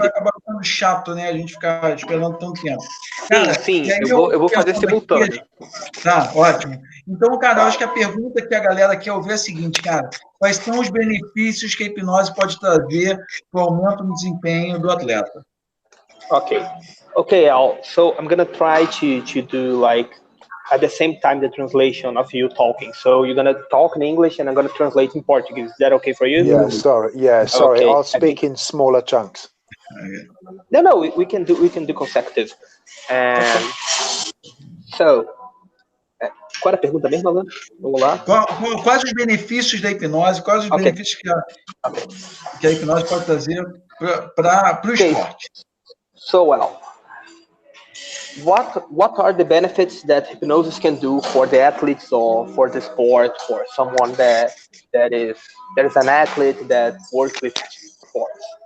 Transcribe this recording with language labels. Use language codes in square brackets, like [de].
[pt] Vai acabar ficando chato, né? A gente ficar esperando tanto tempo. Sim, eu vou fazer simultâneo. Tá, ótimo. Então, cara, eu acho que a pergunta que a galera quer ouvir é a seguinte, cara: quais são os benefícios que a hipnose pode trazer para o aumento do desempenho do atleta? [en] Okay, Al. So I'm gonna try to do like at the same time the translation of you talking. So you're gonna talk in English and I'm gonna translate in Portuguese. Is that okay for you? Yeah, sorry. Okay. I'll speak in smaller chunks. No, we can do consecutive. [pt] So, qual era a pergunta mesmo, Allan? Vamos lá. Quais os benefícios da hipnose? Quais os benefícios que a hipnose pode trazer para o esporte? [en] So, well, what are the benefits that hypnosis can do for the athletes or for the sport, for someone that is an athlete that works with sports?